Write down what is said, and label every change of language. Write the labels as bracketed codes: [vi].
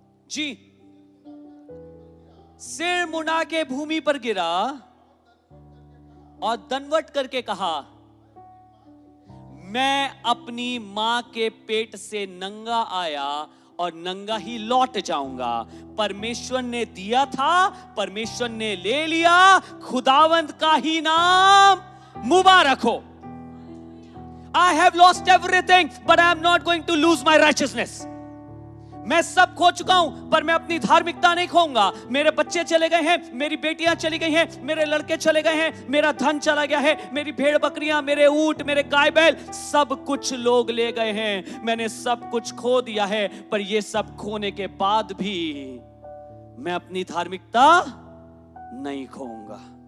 [hi] जी, सिर मुड़ा के भूमि पर गिरा और दंडवत करके कहा, मैं अपनी मां के पेट से नंगा आया और नंगा ही लौट जाऊंगा। परमेश्वर ने दिया था, परमेश्वर ने ले लिया, खुदावंत का ही नाम मुबारक हो। [en] I have lost everything, but I am not going to lose my righteousness. [hi] मैं सब खो चुका हूं, पर मैं अपनी धार्मिकता नहीं खोऊंगा। मेरे बच्चे चले गए हैं, मेरी बेटियां चली गई हैं, मेरे लड़के चले गए हैं, मेरा धन चला गया है, मेरी भेड़ बकरियां, मेरे ऊंट, मेरे गाय बैल, सब कुछ लोग ले गए हैं। मैंने सब कुछ खो दिया है, पर ये सब खोने के बाद भी मैं अपनी धार्मिकता नहीं खोऊंगा।